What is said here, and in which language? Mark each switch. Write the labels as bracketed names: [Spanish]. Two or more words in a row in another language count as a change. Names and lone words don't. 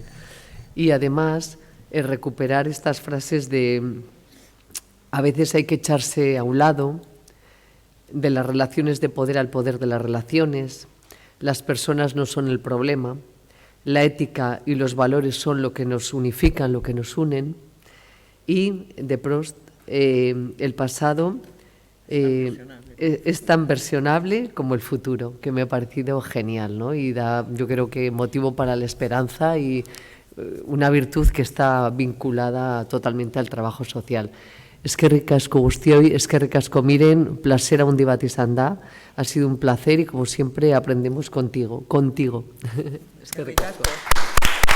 [Spanish] Y además, recuperar estas frases de a veces hay que echarse a un lado, de las relaciones de poder al poder de las relaciones, las personas no son el problema, la ética y los valores son lo que nos unifican, lo que nos unen, y de Proust, el pasado es tan versionable como el futuro, que me ha parecido genial, ¿no? Y da, yo creo que motivo para la esperanza y una virtud que está vinculada totalmente al trabajo social. [Basque] Eskerrik asko guztioi, eskerrik asko Miren, placer handi bat izan da, [Spanish] ha sido un placer y como siempre aprendemos contigo. [Basque] Eskerrik asko.